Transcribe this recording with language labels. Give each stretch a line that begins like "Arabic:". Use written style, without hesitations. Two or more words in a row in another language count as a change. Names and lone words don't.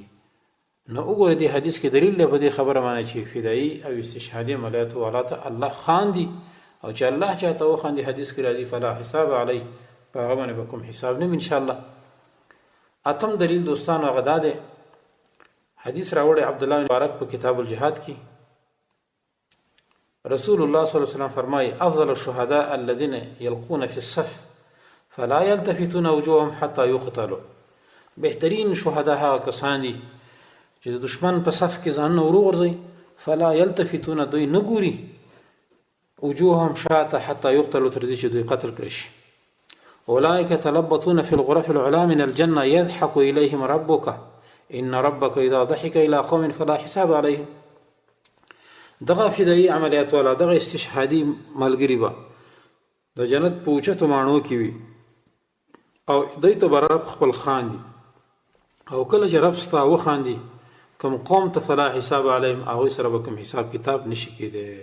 Pashto: نو وګوره دې حدیث کې دلیل دی په دې خبره باندې چې فدایي او استشهادي عملیاتو والا ته الله خاندي، او چې الله چاته وخاندي حدیث کې راځي
Arabic: فلا حساب علی،
Pashto: په هغه باندې به کوم حساب نه وي انشاءالله. اتم دلیل دوستانو هغه دا دی، حدیث راوړی عبدالله بن مبارک په کتاب الجهاد کې، رسول الله
Arabic: صلی الله علیه وسلم
Pashto: فرمایي
Arabic: افضل الشهداء الذين يلقون في الصف فلا يلتفتون وجوههم حتى يقتلوا.
Pashto: بهترین شهدا هغه کسان دي چې د دشمن په صف کې ځانونه وروغورځوي،
Arabic: فلا يلتفتون
Pashto: دوی نه ګوري، وجوههم شاته
Arabic: حتى يقتلوا
Pashto: تر دې چې دوی قتل کړي شي.
Arabic: اولئک تلبطون في الغرف العلا من الجنه يضحك اليهم ربك ان ربك اذا ضحك الى قوم فلا حساب عليهم.
Pashto: دغه فدایي عملیات والا دغه استشهادي ملګري به د جنت په اوچتو ماڼو کې وي او دوی ته به رب خپل خاندي، او کله چې رب ستا وخاندي کوم قوم ته
Arabic: فلا حساب علیهم
Pashto: هغوی سره به کوم حساب کتاب نشي کېدی.